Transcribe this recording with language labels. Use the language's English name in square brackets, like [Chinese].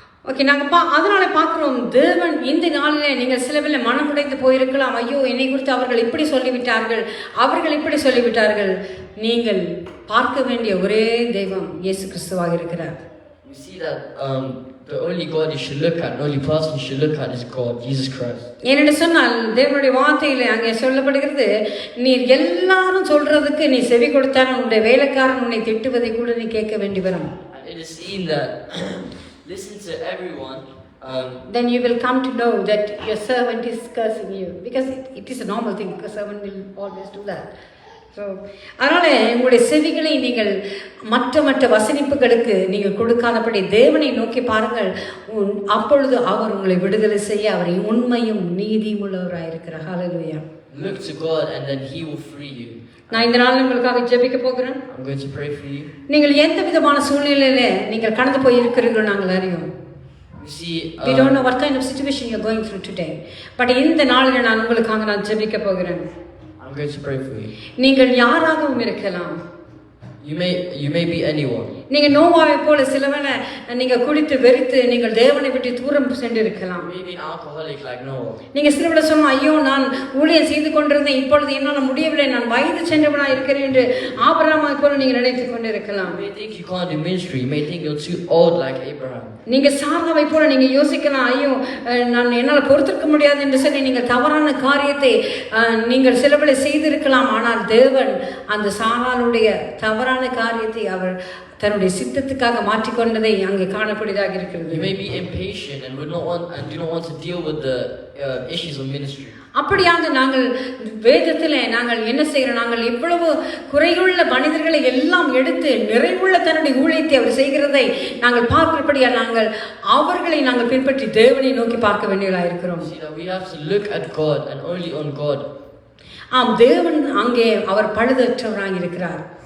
[Tamil] Okay, நாங்கள் அதனால பார்க்குறோம் தேவன் இந்த நாளில் நீங்கள் சிலவில் மனம் உடைந்து போயிருக்கலாம். ஐயோ, என்னை குறித்து அவர்கள் இப்படி சொல்லிவிட்டார்கள், அவர்கள் இப்படி சொல்லிவிட்டார்கள். நீங்கள் பார்க்க வேண்டிய ஒரே தெய்வம் இயேசு கிறிஸ்துவாக இருக்கிறார். [English] We see that the only God you should look at, the only person you should look at is God, Jesus Christ. [Tamil] ஏனென்று சொன்னால் தேவனுடைய வார்த்தையில் அங்கே சொல்லப்படுகிறது, நீர் எல்லாரும் சொல்றதுக்கு நீ செவி கொடுத்தால் உன்னுடைய வேலைக்காரன் உன்னை திட்டுவதை கூட நீ கேட்க வேண்டி வரும். [English] It is seen that listen to everyone. Then you will come to know that your servant is cursing you, because it is a normal thing, because servant will always do that. [Tamil] So அதனால் உங்களுடைய செவிகளை நீங்கள் மற்ற வசனிப்புகளுக்கு நீங்கள் கொடுக்காதபடி தேவனை நோக்கி பாருங்கள். அப்பொழுது அவர் உங்களை விடுதலை செய்ய அவரை உண்மையும் நீதியும் உள்ளவராக இருக்கிறார். ஹல்லேலூயா. [English] Look to God and then He will free you. [Tamil] நான் இந்த நாள் உங்களுக்காக ஜெபிக்க போகிறேன். [English] I'm going to pray for you. [Tamil] நீங்கள் எந்த விதமான சூழ்நிலையில நீங்கள் கடந்து போய் இருக்கிறீர்கள் நாங்கள் அறியோம். [English] We don't know what kind of situation you're going through today. [Tamil] But இந்த நாளில் நான் உங்களுக்காக நான் ஜெபிக்க போகிறேன். [English] I'm going to pray for you. [Tamil] நீங்கள் யாராகவும் இருக்கலாம். [English] You may be anyone. [Tamil] நீங்க நோவாவை போல சிலவன நீங்க குடித்து வெறித்து நீங்கள் தேவனை விட்டு தூரம் சென்று இருக்கலாம். [English] Maybe an alcoholic like Noah. [Tamil] நீங்க சிலவள சொன்னா, ஐயோ நான் ஊழியம் செய்து கொண்டிருந்தேன், இப்பொழுது என்னால் முடியவில்லை, நான் வயது சென்றவனா இருக்கிறேன் என்று ஆபிரகாமை போல நீங்க நினைத்துக் கொண்டு இருக்கலாம். [English] You may think you can't do ministry. You may think you're too old like Abraham. [Tamil] நீங்க சாராவை போல நீங்க யோசிக்கலாம், ஐயோ நான் என்னால் பொறுத்திருக்க முடியாது என்று சொல்லி நீங்கள் தவறான காரியத்தை நீங்கள் சிலவளை செய்திருக்கலாம். ஆனால் தேவன் அந்த சாராளுடைய தவறான காரியத்தை அவர் தன்னுடைய சித்தத்துக்காக மாற்றிக்கொண்டதை அங்கே காணக்கூடியதாக இருக்கிறது. [English] You may be impatient and do not want to deal with the issues of ministry. [Tamil] அப்படியாக நாங்கள் வேதத்தில் நாங்கள் என்ன செய்கிறோம், நாங்கள் இவ்வளவு குறையுள்ள மனிதர்களை எல்லாம் எடுத்து நிறைவுள்ள தன்னுடைய ஊழியத்தை அவர் செய்கிறதை நாங்கள் பார்க்கிறபடியா நாங்கள் அவர்களை நாங்கள் பின்பற்றி தேவனை நோக்கி பார்க்க வேண்டியவர்களாக இருக்கிறோம். [English] We have to look at God and only on God. [Tamil] ஆம், தேவன் அங்கே அவர் பழுதற்றவராக இருக்கிறார்.